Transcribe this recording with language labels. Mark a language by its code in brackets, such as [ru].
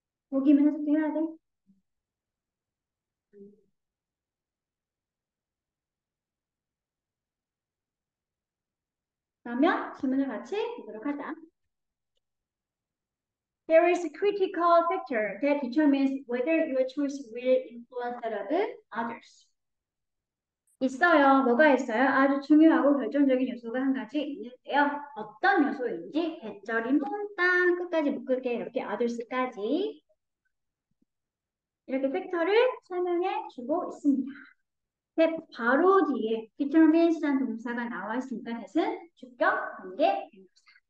[ko] 보기만 해석도 해야 돼. 그러면 질문을 같이 보도록 하자. [en] There is a critical factor that determines whether your choice will influence that of others. [ko] 있어요. 뭐가 있어요? 아주 중요하고 결정적인 요소가 한 가지 있는데요. 어떤 요소인지 배절이 몽땅 끝까지 묶을게 이렇게 others까지 이렇게 팩터를 설명해 주고 있습니다. 바로 뒤에 determines라는 동사가 나와 있으니까 대신 주격 관계 대명사.